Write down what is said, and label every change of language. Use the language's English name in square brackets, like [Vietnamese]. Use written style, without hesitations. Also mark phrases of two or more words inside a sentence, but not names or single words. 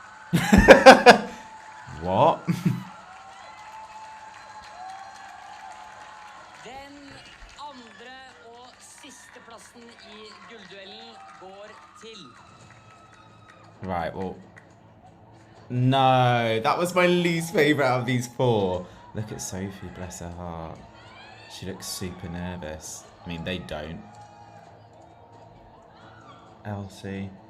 [English] What? [Norwegian] Den andre og sisteplassen I gullduellen går til. [English] Right, well. No, that was my least favourite out of these four. Look at Sophie, bless her heart. She looks super nervous. I mean, they don't. Elsie.